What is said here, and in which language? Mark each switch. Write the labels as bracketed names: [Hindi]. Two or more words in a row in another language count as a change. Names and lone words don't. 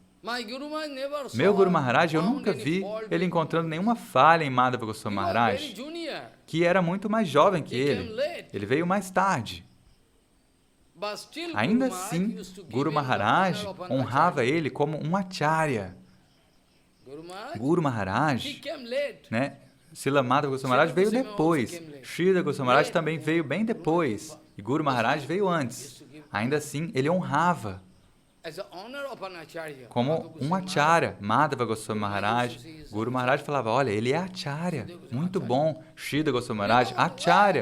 [Portuguese] Meu Guru Maharaj, eu nunca vi ele encontrando nenhuma falha em Madhava Goswami Maharaj, que era muito mais jovem que ele. Ele veio mais tarde. Ainda assim, Guru Maharaj honrava ele como um acharya. Guru Maharaj, né? Srila Madhava Goswami Maharaj veio depois. Sridhar Goswami Maharaj também veio bem depois. E Guru Maharaj veio antes. Ainda assim, ele honrava como um acharya. Madhava Goswami Maharaj, Guru Maharaj falava, olha, ele é acharya, muito bom. Sridhar Goswami Maharaj, acharya.